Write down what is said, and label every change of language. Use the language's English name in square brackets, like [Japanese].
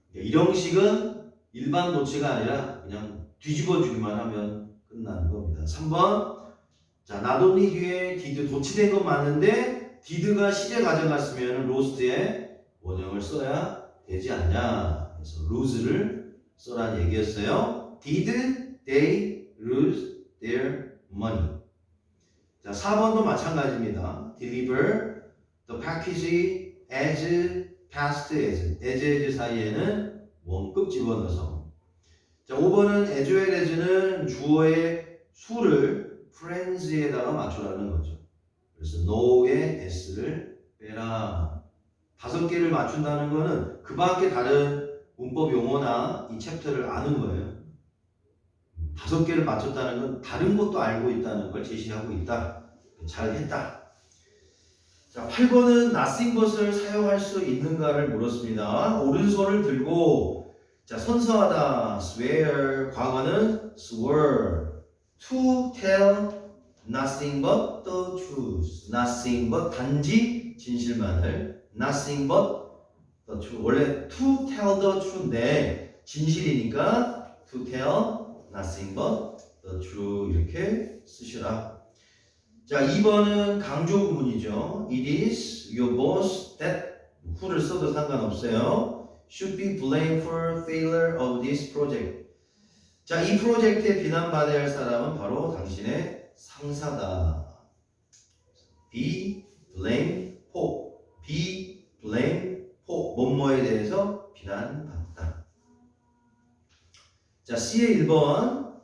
[Korean] 일형식은 일반 도치가 아니라 그냥 뒤집어 주기만 하면 끝나는 겁니다. 3번. 자, 나돈이 뒤에 did 도치된 건 맞는데 did가 시제 가져갔으면 lost에 원형을 써야 되지 않냐. 그래서 lose를 써라는 얘기였어요. [English] Did they lose their money? [Korean] 자, 4번도 마찬가지입니다. [English] Deliver the package as fast as 사이에는 원급 집어넣어서. [Korean] 자, 5번은 as well as 는 주어의 수를 friends에다가 맞추라는 거죠. 그래서 no의 s를 빼라. 5개를 맞춘다는 거는 그 밖에 다른 문법 용어나 이 챕터를 아는 거예요. 5개를 맞췄다는 건 다른 것도 알고 있다는 걸 제시하고 있다. 잘했다. 자, 8번은 nothing but을 사용할 수 있는가를 물었습니다. [English] 오른손을 들고 자, 선서하다 swear 과거는 swore to tell nothing but the truth nothing but 단지 진실만을 nothing but the truth 원래 to tell the truth 인데 진실이니까 to tell nothing but the truth 이렇게 쓰시라. [Korean] 자, 2번은 강조 구문이죠. [English] It is your boss that who를 써도 상관없어요. Should be blamed for failure of this project. [Korean] 자, 이 프로젝트에 비난받아야 할 사람은 바로 당신의 상사다. [English] Be blamed for. Be blamed for. [Korean] 뭐뭐에 대해서 비난받다. 자, C의 1번.